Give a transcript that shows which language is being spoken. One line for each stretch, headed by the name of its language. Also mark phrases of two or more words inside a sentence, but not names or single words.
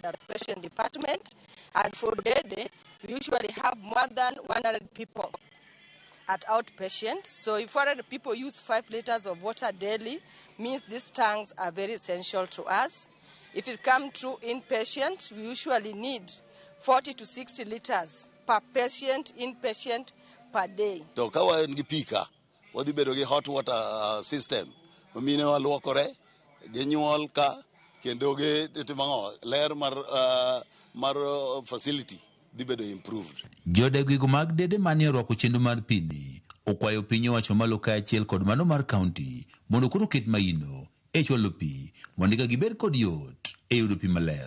English: at the patient department, and for Dede, we usually have more than 100 people at outpatient. So if 100 people use 5 liters of water daily, means these tanks are very essential to us. If it comes to inpatient, we usually need 40 to 60 liters per patient, inpatient, per day.
Luo (Kenya and Tanzania): To kawa en gi pika, wadhi bedo gi
English: hot water system.
Luo (Kenya and Tanzania): Mine waluokore, ginyuol ka, kendo ge timo ler mar facility dhi bedo improved. Jodak mag Dede manie orwako chenro mar pi ni okwayo piny owacho malo ka achiel kod mano mar kaunti mondo koro ket maino e chwalo pi mondo ka gibed kod yot e yudo pi maler.